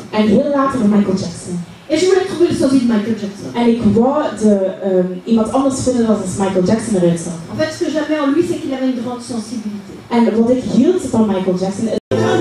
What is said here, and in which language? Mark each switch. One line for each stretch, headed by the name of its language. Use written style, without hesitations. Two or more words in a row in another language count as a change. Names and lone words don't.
Dutch: En heel later van Michael Jackson.
French: Et je voulais trouver le sosie de Michael Jackson.
Dutch: En ik wou iemand anders vinden dan als Michael Jackson eruit zag.
French: En fait, ce que j'aimais en lui, c'est qu'il avait une grande sensibilité.
Dutch: En wat ik hield van Michael Jackson